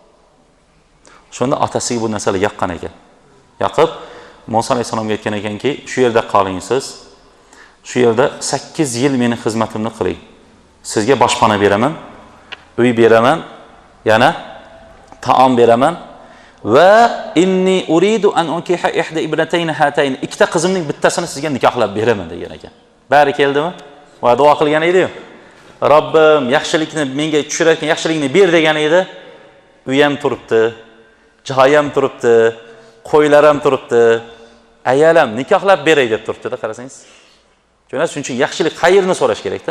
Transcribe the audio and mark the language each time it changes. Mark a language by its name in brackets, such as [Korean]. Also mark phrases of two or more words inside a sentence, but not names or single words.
[Uzbek] Shunda otasiga bu narsalar yoqqan ekan. Yoqib Musa alayhisalomga aytgan ekanki, shu yerda qoling siz. Shu yerda 8 yil meni xizmatimni qiling. Sizga boshpana beraman, uy beraman, yana taom beraman va [Arabic] إني أريد أن أنكحك إحدى ابنتين هاتين. [Uzbek] Ikkita qizimning bittasini sizga nikohlab beraman degan ekan. Bari keldimi? Va duo qilgan edi-yu. Robbim yaxshilikni menga tushirayotgan yaxshilikni ber degan edi. Uy ham turibdi, joy ham turibdi, qo'ylar ham turibdi. Ayolam nikohlab beray deb turibdi-da, qarasangiz. Shuning uchun yaxshilik xayrni so'rash kerak-da.